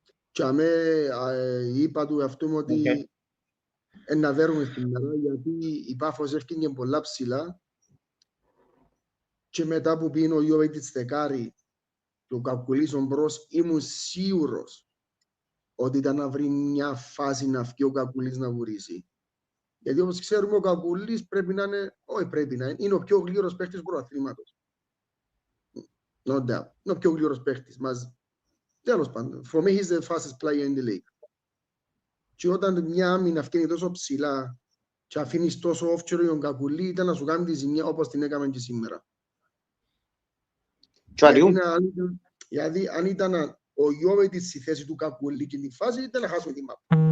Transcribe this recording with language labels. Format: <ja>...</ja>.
<el>Και είπα του εαυτού μου ότι να δέρουμε στην μέρα, γιατί η Πάφος έφυγε πολλά ψηλά και μετά που πήγαινε ο Ιωβέτης δεκάρι και ο Κακουλής ο μπρος, ήμουν σίγουρος ότι ήταν να βρει μια φάση να βγει ο Κακουλής να βουρήσει. Γιατί όπως ξέρουμε ο Κακουλής πρέπει να είναι, όχι πρέπει να είναι, είναι ο πιο γλύρος παίχτης του πρωταθλήματος.</el> <en>No doubt.</en> <el>Είναι ο πιο γλύρος παίχτης μας. Τέλος πάντων,</el> <en>for me he's the fastest player in the league.</en> <el>Και όταν μια άμυνα βγαίνει τόσο ψηλά και αφήνεις τόσο όφτσερο τον Κακουλή, ήταν να σου κάνει τη ζημιά όπως την έκαμε και σήμερα. Γιατί αν ήταν ο Ιωβέτης στη θέση του Κακουλή και τη φάση, ήταν να χάσουμε τη μάπα.</el>